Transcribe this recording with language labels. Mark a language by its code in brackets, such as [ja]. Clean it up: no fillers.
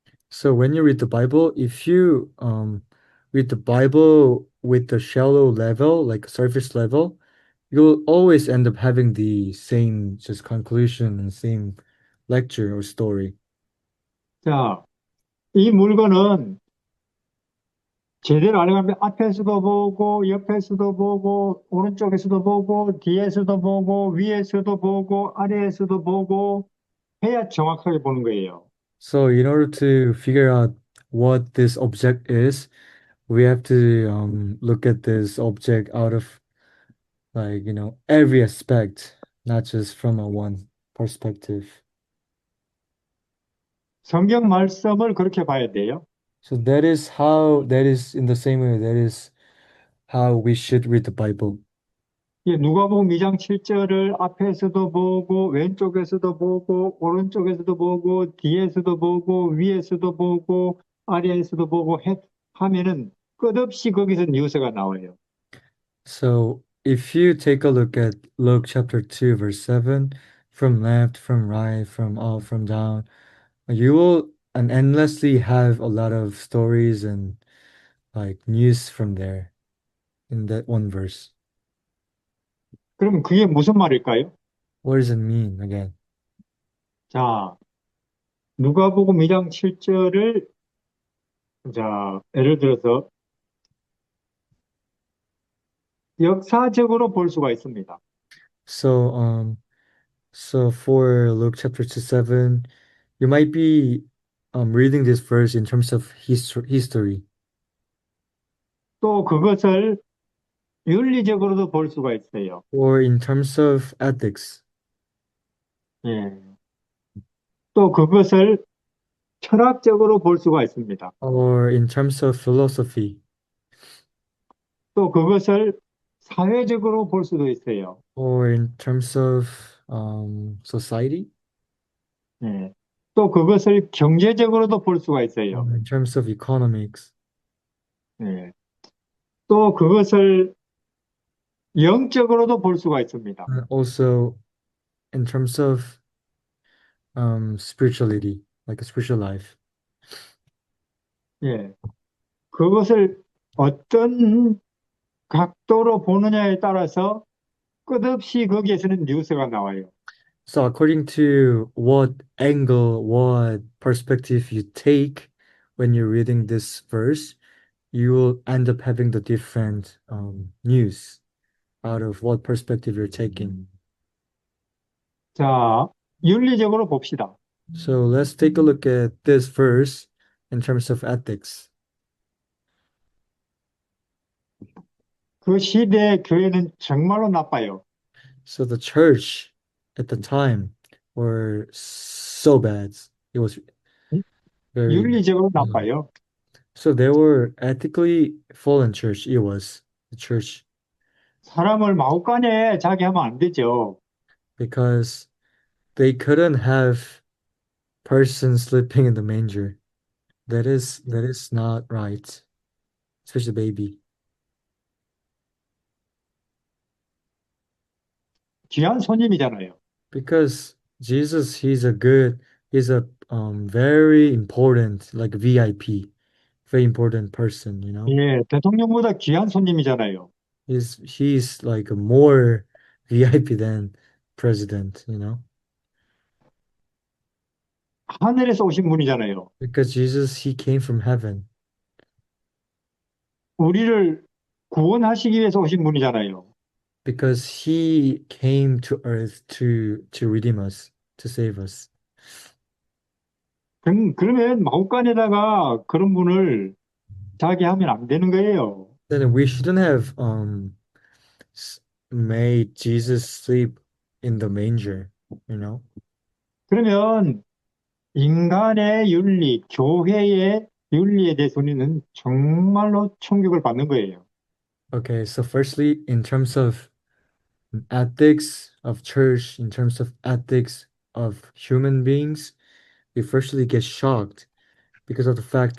[en] So when you read the Bible, if you read the Bible with the shallow level, like surface level, you'll always end up having the same just conclusion and same lecture or story. [ko] 자, 이 물건은 제대로 알아가면 앞에서도 보고, 옆에서도 보고, 오른쪽에서도 보고, 뒤에서도 보고, 위에서도 보고, 아래에서도 보고, 해야 정확하게 보는 거예요. [en] So in order to figure out what this object is, we have to look at this object out of like, every aspect, not just from a one perspective. [ko] 성경 말씀을 그렇게 봐야 돼요. [en] So that is in the same way, that is how we should read the Bible. [ko] 이 누가복음 2장 7절을 앞에서도 보고, 왼쪽에서도 보고, 오른쪽에서도 보고, 뒤에서도 보고, 위에서도 보고, 아래에서도 보고 하면은 끝없이 거기서 뉴스가 나와요. [en] So if you take a look at Luke chapter 2, verse 7, from left, from right, from up, from down, you will and endlessly have a lot of stories and like news from there in that one verse. [ko] 그럼 그게 무슨 말일까요? [en] What does it mean again? [ko] 자, 누가복음 2장 7절을 자, 예를 들어서 역사적으로 볼 수가 있습니다. [en] So so for Luke chapter 2, 7, you might be reading this verse in terms of history, [ko] 또 그것을 윤리적으로도 볼 수가 있어요. [en] or in terms of ethics, [ko] 예. 또 그것을 철학적으로 볼 수가 있습니다. [en] or in terms of philosophy, [ko] 또 그것을 사회적으로 볼 수도 있어요. [en] or in terms of society, [ko] 예. 또 그것을 경제적으로도 볼 수가 있어요. [en] or in terms of economics, [ko] 예. 또 그것을 영적으로도 볼 수가 있습니다. [en] and also in terms of spirituality, like a spiritual life. [ko] 예. 그것을 어떤 각도로 보느냐에 따라서 끝없이 거기에서는 뉴스가 나와요. [en] So according to what angle, what perspective you take when you're reading this verse, you will end up having the different news out of what perspective you're taking. [ko] 자, 윤리적으로 봅시다. [en] So let's take a look at this verse in terms of ethics. [ko] 그 시대의 교회는 정말로 나빠요. [en] So the church at the time were so bad. It was very [ko] 윤리적으로 나빠요. [en] so they were ethically fallen church. It was the church [ko] 사람을 마구간에 자게 하면 안 되죠. [en] because they couldn't have person sleeping in the manger. That is not right, especially baby. [ko] 귀한 손님이잖아요. [en] Because Jesus, he's a very important, like VIP, very important person, you know. [ko] 예, 대통령보다 귀한 손님이잖아요. [en] He's like a more VIP than president, you know. [ko] 하늘에서 오신 분이잖아요. [en] Because Jesus, he came from heaven. [ko] 우리를 구원하시기 위해서 오신 분이잖아요. [en] because he came to earth to redeem us, to save us. [ko] 그러면 마구간에다가 그런 분을 자기 하면 안 되는 거예요. [en] Then we shouldn't have s- made Jesus sleep in the manger, you know? [ko] 그러면 인간의 윤리, 교회의 윤리에 대해서 우리는 정말로 충격을 받는 거예요. [en] Okay, so firstly, in terms of ethics of church, in terms of ethics of human beings, we firstly get shocked because of the fact